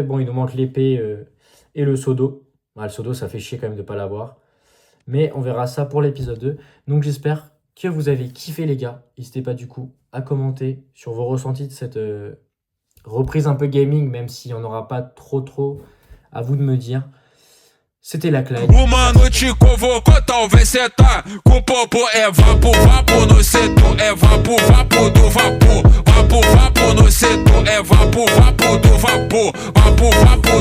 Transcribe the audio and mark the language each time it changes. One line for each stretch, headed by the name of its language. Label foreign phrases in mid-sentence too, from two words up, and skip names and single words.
French: Bon, il nous manque l'épée et le seau d'eau. Bah, le seau d'eau, ça fait chier quand même de pas l'avoir. Mais on verra ça pour l'épisode 2. Donc, j'espère que vous avez kiffé, les gars. N'hésitez pas, du coup, à commenter sur vos ressentis de cette reprise un peu gaming, même s'il n'y en aura pas trop. À vous de me dire. C'était la Clyde.
Portuguese: Uma noite convocou, talvez cê tá com popo. É vapo no setor. É vapo do vapor. Vapo no setor. É vapo do vapor. Vapo